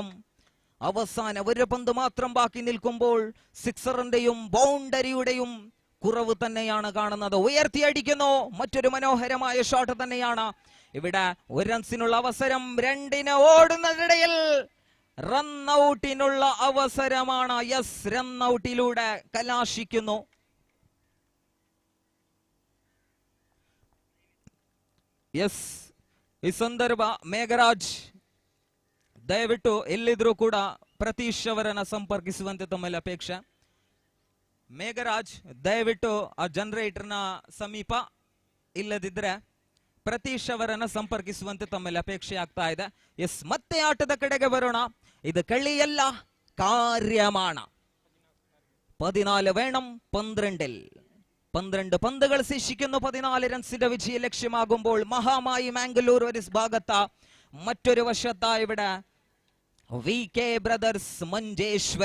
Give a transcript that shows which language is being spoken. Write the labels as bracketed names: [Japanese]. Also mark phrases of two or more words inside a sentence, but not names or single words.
[Malayalam] അവസാന 1 പന്ത് മാത്രം ബാക്കി നിൽക്കുമ്പോൾ സിക്സറിന്റെയും ബൗണ്ടറിയുടെയും കുറവ് തന്നെയാണ് കാണുന്നത്. ഉയർത്തിയടിക്കുന്നു. മറ്റൊരു മനോഹരമായ ഷോട്ട് തന്നെയാണ്. ഇവിടെ 1 റൺസിനുള്ള അവസരം, 2 ഓടുന്നതിനിടയിൽ റൺഔട്ടിനുള്ള അവസരമാണ്. റൺഔട്ടിലൂടെ കലാശിക്കുന്നു. [Kannada] ಈ ಸಂದರ್ಭ ಮೇಘರಾಜ್ ದಯವಿಟ್ಟು ಎಲ್ಲಿದ್ರೂ ಕೂಡ ಪ್ರತೀಶ್ ಅವರನ್ನ ಸಂಪರ್ಕಿಸುವಂತೆ ತಮ್ಮಲ್ಲಿ ಅಪೇಕ್ಷೆ. ಮೇಘರಾಜ್ ದಯವಿಟ್ಟು ಆ ಜನರೇಟರ್ನ ಸಮೀಪ ಇಲ್ಲದಿದ್ರೆ ಪ್ರತೀಶ್ ಅವರನ್ನ ಸಂಪರ್ಕಿಸುವಂತೆ ತಮ್ಮಲ್ಲಿ ಅಪೇಕ್ಷೆ ಆಗ್ತಾ ಇದೆ. ಮತ್ತೆ ಆಟದ ಕಡೆಗೆ ಬರೋಣ. ಇದು [Malayalam] കളിയല്ല, കാര്യമാണ്. 14 വേണം 12-ൽ. 12 പന്തുകൾ ശേഷിക്കുന്നു. 14 റൺസിന്റെ വിജയ ലക്ഷ്യമാകുമ്പോൾ മഹാമായി മാംഗ്ലൂർ ഒരു ഭാഗത്ത്, മറ്റൊരു വശത്ത് ഇവിടെ VK ബ്രദേഴ്സ് മഞ്ചേശ്വര.